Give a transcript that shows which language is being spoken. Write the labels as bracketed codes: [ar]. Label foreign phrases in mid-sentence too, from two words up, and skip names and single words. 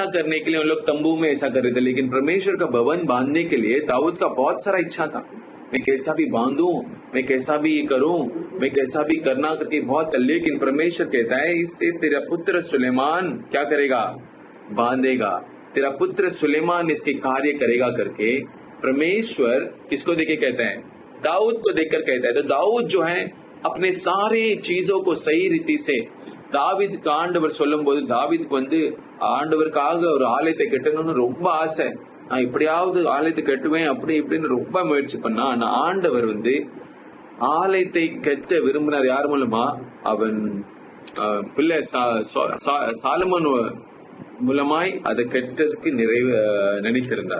[hi] करने के लिए उन लोग तंबू में ऐसा कर रहे थे, लेकिन परमेश्वर का भवन बांधने के लिए दाऊद का बहुत सारा इच्छा था, मैं कैसा भी बांधूं, मैं कैसा भी ये करूं, मैं कैसा भी करना करके बहुत, लेकिन परमेश्वर कहता है इससे तेरा पुत्र सुलेमान क्या करेगा, बांधेगा, तेरा पुत्र सुलेमान इसके कार्य करेगा करके परमेश्वर किसको देके कहता है, दाऊद को देखकर कहता है। तो दाऊद जो है अपने सारे चीजों को सही रीति से, [ta] தாவீதுக்கு ஆண்டவர் சொல்லும் போது தாவீதுக்கு ஆண்டவருக்காக ஒரு ஆலயத்தை கட்டணும்னு ரொம்ப ஆசை, நான் எப்படியாவது ஆலயத்தை கட்டுவேன் அப்படி இப்படின்னு ரொம்ப முயற்சி பண்ணா, ஆனா ஆண்டவர் ஆலயத்தை கட்ட விரும்பினார். யார் மூலமா? அவன் பிள்ளை சாலமோன் மூலமாய் அதை கெட்டதுக்கு நினைத்திருந்தார்.